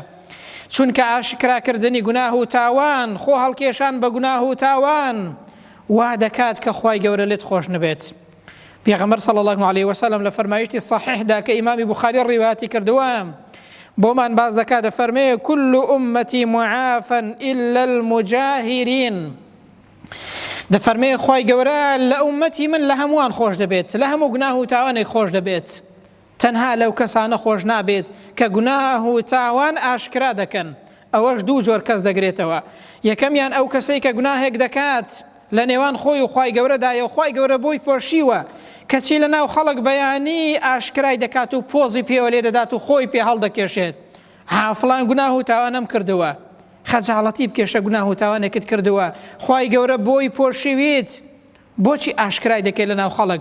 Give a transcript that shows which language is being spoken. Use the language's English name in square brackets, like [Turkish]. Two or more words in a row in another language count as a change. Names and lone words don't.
[Central Kurdish] چونکە ئاشکراکردنی گوناه و تاوان، خۆ هەڵکێشان بە گوناه و تاوان، وا دەکات کە خوای گەورە لێت خۆش نەبێت. پێغەمبەر [Arabic] صلی الله عليه وسلم [Central Kurdish] لە فەرمایشتی صحیحدا کە ئیمامی بوخاری ڕیواەتی کردووە، بۆمان باز دەکات، دەفەرمێ: [Arabic] كل أمتي معافى إلا المجاهرين. [Central Kurdish] دەفەرمێ خوای گەورە لە ئومەتی من لە هەمووان خۆش دەبێت، لە هەموو گوناه و تاوانێک خۆش دەبێت، تەنها لەو کەسانە خۆش نابێت کە گوناه و تاوان ئاشکرا دەکەن. ئەوەش دوو جۆر کەس دەگرێتەوە. یەکەمیان ئەو کەسەی کە گوناهێک دەکات لە نێوان خۆی و خوای گەورەدایە و خوای گەورە بۆی پۆشیوە، کەچی لە ناو خەڵک بەیانی ئاشکرای دەکات و پۆزی پێوە لێ دەدات و خۆی پێ هەڵدەکێشێت، ها فڵان گوناه و تاوانم کردووە، خەجاڵەتی بکێشە گوناه و تاوانێکت کردووە، خوای گەورە بۆی پۆشیویت، بۆچی ئاشکرای دەکەیت لە ناو خەڵک؟